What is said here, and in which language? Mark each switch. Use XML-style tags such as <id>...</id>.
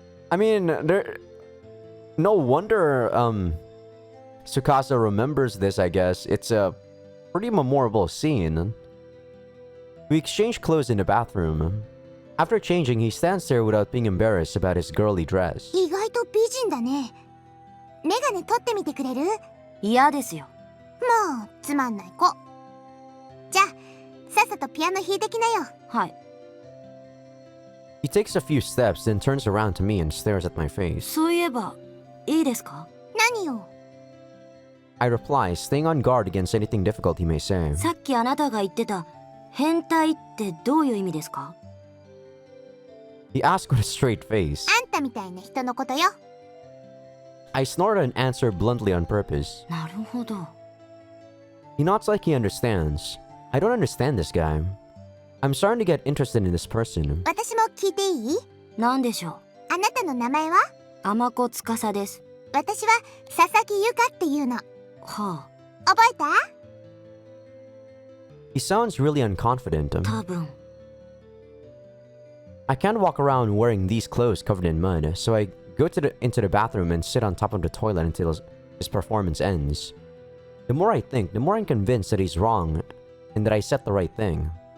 <en>I mean, no wonder Tsukasa remembers this, I guess. It's a pretty memorable scene. We exchange clothes in the bathroom. After changing, he stands there without being embarrassed about his girly dress.</en> <ja>意外と美人だね。メガネ取ってみてくれる？嫌ですよ。もうつまんない子。じゃあさっさとピアノ弾いてきなよ。はい。</ja> <en>He takes a few steps, then turns around to me and stares at my face.</en> <ja>そういえばいいですか？何よ。</ja> <en>I reply, staying on guard against anything difficult he may say.</en> <ja>さっきあなたが言ってた変態ってどういう意味ですか？</ja> <en>He asks with a straight face.</en> <ja>あんたみたいな人のことよ。</ja> <en>I snort and answer bluntly on purpose.</en> <ja>なるほど。</ja> <en>He nods like he understands. I don't understand this guy. I'm starting to get interested in this person.</en> <ja>私も聞いていい？何でしょう？あなたの名前は？天子司です。私は佐々木由香っていうの。はあ。覚えた？</ja> <en>He sounds really unconfident.</en> <ja>多分。</ja> <en>I can't walk around wearing these clothes covered in mud, so I go into the bathroom and sit on top of the toilet until his performance ends. The more I think, the more I'm convinced that he's wrong and that I said the right thing.</en>